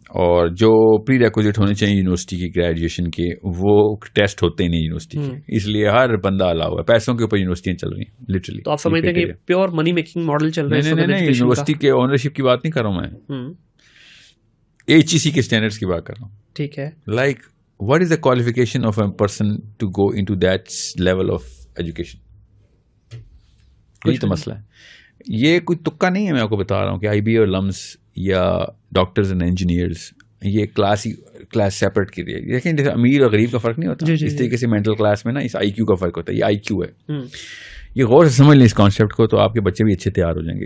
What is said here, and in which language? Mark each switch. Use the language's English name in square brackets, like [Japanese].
[Urdu] اور جو پری ریکوزٹ ہونے چاہیے یونیورسٹی کی گریجویشن کے, وہ ٹیسٹ ہوتے ہی نہیں یونیورسٹی کے, اس لیے ہر بندہ الا ہوا ہے. پیسوں کے اوپر یونیورسٹیاں چل رہی ہیں لٹرلی. تو آپ سمجھتے ہیں کہ پیور منی میکنگ ماڈل چل رہا ہے؟ نہیں, یونیورسٹی کے اونرشپ کی بات نہیں کر رہا ہوں میں, ایچ ای سی کے اسٹینڈرڈس کی بات کر رہا ہوں. ٹھیک ہے. [English] Like what is the qualification of a person to go into that level of education? [Urdu] یہی تو مسئلہ ہے. یہ کوئی تکا نہیں ہے, میں آپ کو بتا رہا ہوں کہ آئی بی اور لمس یا ڈاکٹرز اینڈ انجینئرز یہ کلاس سیپریٹ کی رہی ہے. دیکھیں امیر اور غریب کا فرق نہیں ہوتا, اس طریقے سے مینٹل کلاس میں نا اس آئی کیو کا فرق ہوتا ہے. یہ آئی کیو ہے, یہ غور سے سمجھ لیں اس کانسیپٹ کو, تو آپ کے بچے بھی اچھے تیار ہو جائیں گے.